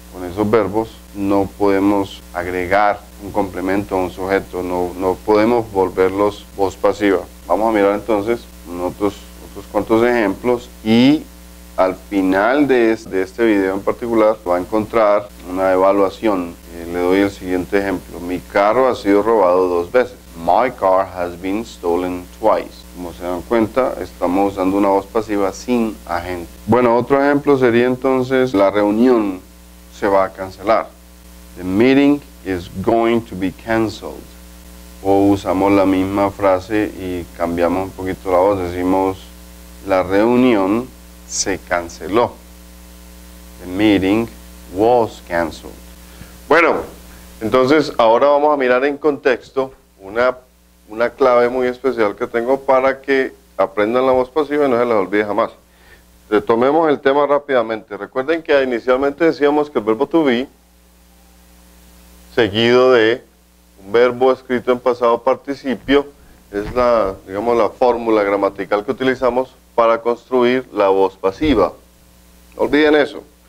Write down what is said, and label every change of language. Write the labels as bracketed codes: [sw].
[es] Con esos verbos no podemos agregar un complemento a un sujeto, no podemos volverlos voz pasiva. Vamos a mirar entonces otros cuantos ejemplos y al final de este video en particular va a encontrar una evaluación. Le doy el siguiente ejemplo. Mi carro ha sido robado 2 veces. [en] My car has been stolen twice. [es] Como se dan cuenta, estamos usando una voz pasiva sin agente. Bueno, otro ejemplo sería entonces la reunión se va a cancelar. [en] The meeting is going to be canceled. [es] O usamos la misma frase y cambiamos un poquito la voz, decimos la reunión se canceló. [en] The meeting was canceled. [es] Bueno, entonces ahora vamos a mirar en contexto una clave muy especial que tengo para que aprendan la voz pasiva y no se les olvide jamás. Retomemos el tema rápidamente. Recuerden que inicialmente decíamos que el verbo to be, seguido de un verbo escrito en pasado participio, es la fórmula gramatical que utilizamos para construir la voz pasiva. No olviden eso.